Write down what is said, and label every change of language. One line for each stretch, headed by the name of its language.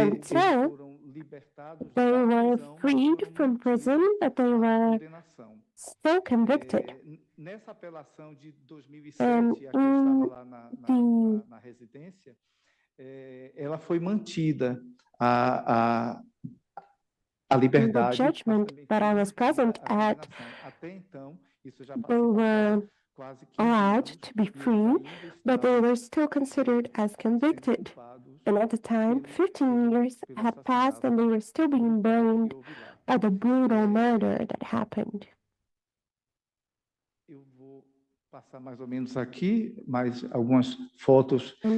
English: until they were freed from prison, but they were still convicted.
Portuguese: Nessa apelação de 2007, a que eu estava lá na residência, ela foi mantida a liberdade.
English: The judgment that I was present at, they were allowed to be free, but they were still considered as convicted. And at the time, 15 years had passed and they were still being blamed by the brutal murder that happened.
Portuguese: Passar mais ou menos aqui, mais algumas fotos